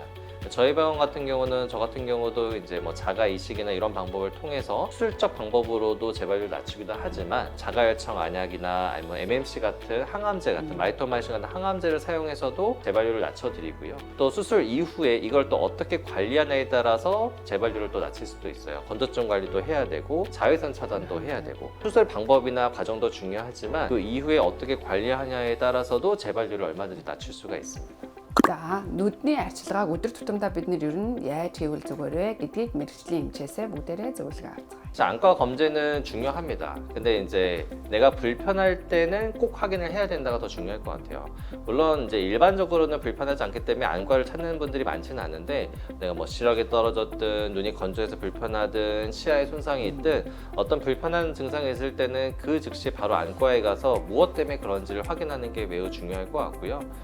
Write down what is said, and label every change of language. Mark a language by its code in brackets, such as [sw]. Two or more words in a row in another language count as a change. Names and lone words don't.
[ko] 저희 병원 같은 경우는 저 같은 경우도 이제 뭐 자가 이식이나 이런 방법을 통해서 수술적 방법으로도 재발률을 낮추기도 하지만 자가열청 안약이나 아니면 MMC 같은 항암제 같은 마이토마이신 같은 항암제를 사용해서도 재발률을 낮춰드리고요. 또 수술 이후에 이걸 또 어떻게 관리하냐에 따라서 재발률을 또 낮출 수도 있어요. 건조증 관리도 해야 되고 자외선 차단도 해야 되고 수술 방법이나 과정도 중요하지만 그 이후에 어떻게 관리하냐에 따라서도 재발률을 얼마든지 낮출 수가 있습니다. [mn] За нүдний арчилгааг өдөр тутамдаа бид нэр ер нь яаж хийвэл зүгээр вэ гэдгийг мэрэгжлийн эмчээсээ бүгдээрээ зөвлөгөө авцгаая. [ko] 자, 안과 검진은 중요합니다. 근데 이제 내가 불편할 때는 꼭 확인을 해야 된다가 더 중요할 것 같아요. 물론 이제 일반적으로는 불편하지 않기 때문에 안과를 찾는 분들이 많지는 않은데 내가 뭐 시력이 떨어졌든 눈이 건조해서 불편하든 시야에 손상이 있든 어떤 불편한 증상이 있을 때는 그 즉시 바로 안과에 가서 무엇 때문에 그런지를 확인하는 게 매우 중요할 것 같고요.